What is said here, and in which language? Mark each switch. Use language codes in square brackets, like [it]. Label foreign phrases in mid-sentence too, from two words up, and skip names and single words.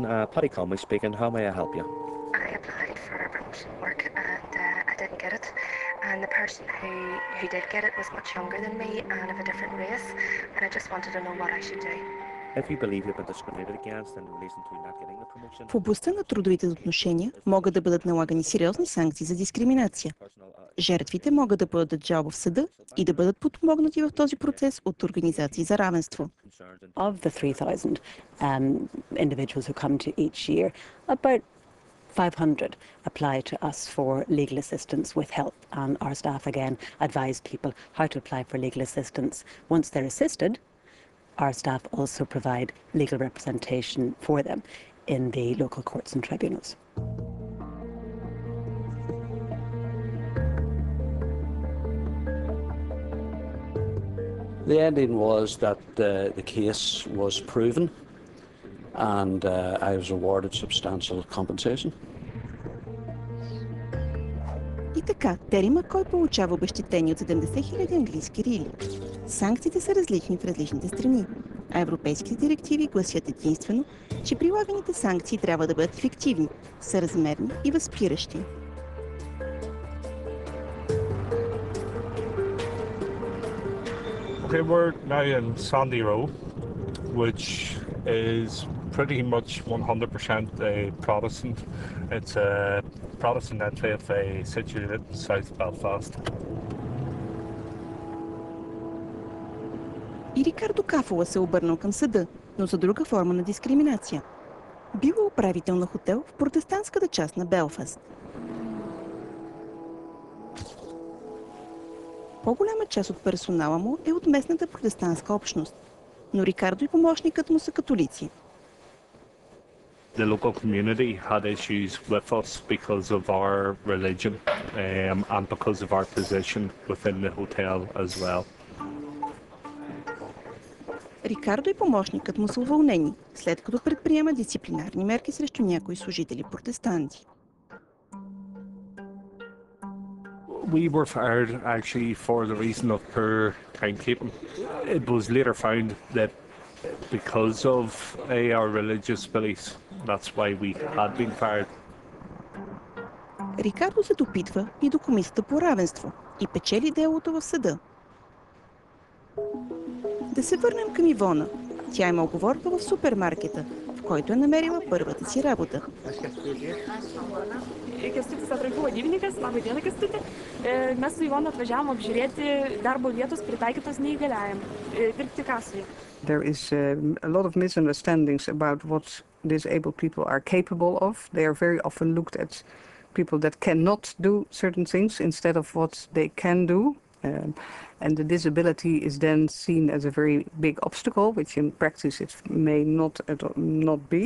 [en] Paddy Conway speaking, how may I help you? I applied for promotion work and I didn't get it. And the person who did get it was much younger than me and of a different race, and I just wanted to know what I should do. If you believe you've been discriminated against in relation to not getting the promotion... [bg] В областта на трудовите отношения могат да бъдат налагани сериозни санкции за дискриминация. жертвите могат да подадат жалба в съда и да бъдат подпомогнати в този процес от организации за равенство. [en] Of the 3,000 individuals who come to each year, about 500 apply to us for legal assistance with help, and our staff again advise people how to apply for legal assistance. Once they're assisted, our staff also provide legal representation for them in the local courts and tribunals. The ending was that the case was proven and I was awarded substantial compensation. [bg] И така, Тери Маккой получава обезщетение от 70 000 английски рили. Санкциите са различни в различните страни, а европейските директиви гласят единствено, че прилаганите санкции трябва да бъдат ефективни, съразмерни и възпиращи. [en] Okay, we're now in Sandy Row, which is pretty much 100% Protestant. It's a Protestant enclave situated in South Belfast. [bg] И Рикардо Кафола се обърнал към съда, но за друга форма на дискриминация. Бил е управител на хотел в протестантската част на Белфаст. По-голяма част от персонала му е от местната протестантска общност, но Рикардо и помощникът му са католици. [en] The local community had issues with us because of our religion and because of our position within the hotel as well. [bg] Рикардо и помощникът му са уволнени, след като предприема дисциплинарни мерки срещу някои служители протестанти. [en] We were fired actually for the reason of poor timekeeping. It was later found that because of our religious beliefs, that's why we had been fired. [bg] Рикардо се допитва и до Комисията по равенство и печели делото в съда. Да се върнем към Ивона. Тя има оговорка в супермаркета, в който е намерила първата си работа. [lt] Kęstutis Atrankų vadybininkas, labai diena Kęstuti. Mes su Ivonu atvažiavom apžiūrėti darbo vietos pritaikytos neįgaliajam, dirbti kasoje. [en] There is a lot of misunderstandings about what disabled people are capable of. They are very often looked at people that cannot do certain things instead of what they can do. And the disability is then seen as a very big obstacle, which in practice it may not be.